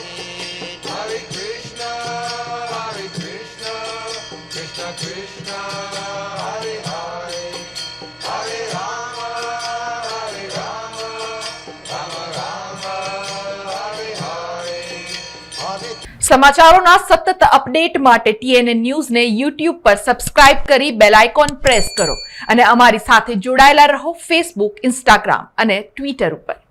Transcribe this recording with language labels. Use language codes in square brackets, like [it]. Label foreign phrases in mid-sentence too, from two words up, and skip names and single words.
[sa] Hare Krishna, Hare Krishna, Krishna Krishna, Hare Hare, Hare Rama, Hare Rama, Rama Rama, Hare Hare. Hare [gu] સમાચારોના સતત અપડેટ માટે TNN ન્યૂઝને YouTube પર સબસ્ક્રાઇબ કરી બેલ આઇકોન પ્રેસ કરો અને અમારી સાથે જોડાયેલા રહો Facebook, Instagram અને Twitter ઉપર।